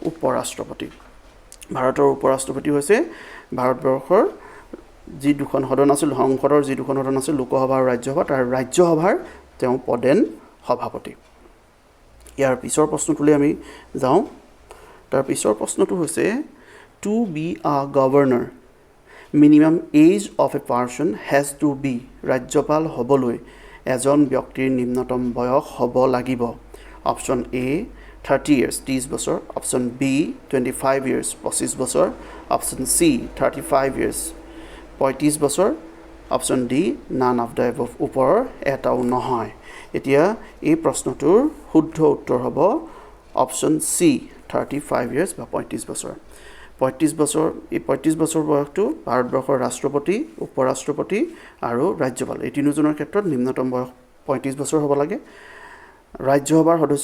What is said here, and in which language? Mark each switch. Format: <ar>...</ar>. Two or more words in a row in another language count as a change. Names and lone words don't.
<as>উপৰাষ্ট্ৰপতি হৈছে ভাৰতবৰ্ষৰ যি দুখন সদন আছিল সংসদৰ যি দুখন সদন আছিল লোকসভা আৰু ৰাজ্যসভা তাৰ ৰাজ্যসভাৰ তেওঁ প্ৰধান সভাপতি ইয়াৰ পিছৰ প্ৰশ্নটোলৈ আমি যাওঁ তাৰ পিছৰ প্ৰশ্নটো হৈছে</as> <en>to be a governor minimum age of a person has to be</en> <as>ৰাজ্যপাল হ'বলৈ এজন ব্যক্তিৰ নিম্নতম বয়স হ'ব লাগিব অপশ্যন এ</as> <en>30 years</en> <as>30 বছৰ অপশ্যন বি</as> <en>25 years</en> <as>25 বছৰ অপশ্যন চি</as> <en>35 years</en> <as>35 বছৰ অপশ্যন ডি</as> <en>none of the above</en> <as>ওপৰৰ এটাও নহয় এতিয়া এই প্ৰশ্নটোৰ শুদ্ধ উত্তৰ হ'ব অপশ্যন চি</as> <en>35 years</en> <as>বা 35 বছৰ 35 বছৰ বয়সটো ভাৰতবৰ্ষৰ ৰাষ্ট্ৰপতি উপৰাষ্ট্ৰপতি আৰু ৰাজ্যপাল এই তিনিজনৰ ক্ষেত্ৰত নিম্নতম বয়স 35 বছৰ হ'ব লাগে ৰাজ্যসভাৰ সদস্য</as>